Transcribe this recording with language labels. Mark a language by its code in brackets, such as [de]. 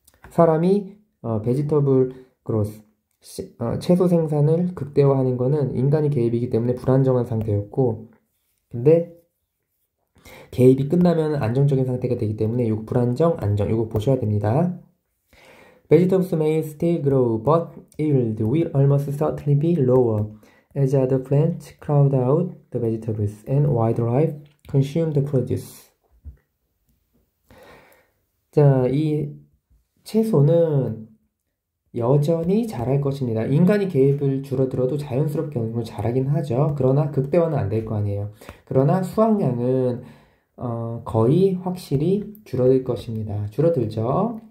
[ko] 사람이 [en] vegetable growth, [ko] 채소 생산을 극대화하는 거는 인간이 개입이기 때문에 불안정한 상태였고 근데 개입이 끝나면 안정적인 상태가 되기 때문에 이 불안정, 안정 이거 보셔야 됩니다. [en] Vegetables may still grow, but yield will almost certainly be lower as other plants crowd out the vegetables and wildlife consume the produce. [ko] 자, 이 채소는 여전히 자랄 것입니다. 인간이 개입을 줄어들어도 자연스럽게 어느 정도 자라긴 하죠. 그러나 극대화는 안 될 거 아니에요. 그러나 수확량은 거의 확실히 줄어들 것입니다. 줄어들죠.